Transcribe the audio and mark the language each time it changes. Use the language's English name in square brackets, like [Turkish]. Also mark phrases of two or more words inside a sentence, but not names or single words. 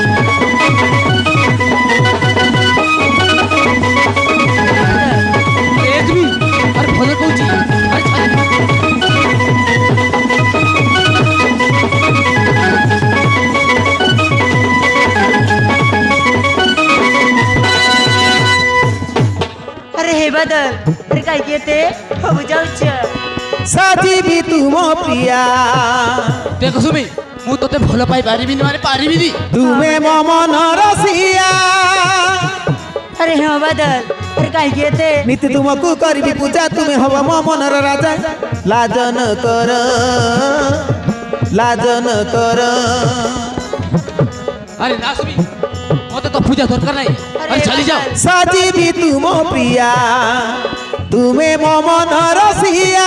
[Odia] ଏସବି ଆରେ ଭଲ କହୁଛି ଆରେ ଚାଲି [Marathi] अरे हे बादल अरे काय की ते हो जाऊच [Odia] ସାଜିବି ତୁମ ପ୍ରିୟା ଦେଖ ସୁମି ମୁଁ ତତେ ଭଲ ପାଇ ପାରିବିନି ମାନେ ପାରିବିନି ତୁମେ ମୋ ମନର ସିଆ [Marathi] अरे हे बादल अरे काय की ते [Odia] ନୀତି ତୁମକୁ କରିବି ପୂଜା ତୁମେ ହବ ମୋ ମନର ରାଜା ଲାଜନ କର ଲାଜନ କର ଆରେ ନା ସୁମି ମତେ ତ ପୂଜା ଦରକାର ନାହିଁ ଆରେ ଚାଲି ଯାଅ ସାଜିବି ତୁମ ପ୍ରିୟା ତୁମେ ମୋ ମନର ସିଆ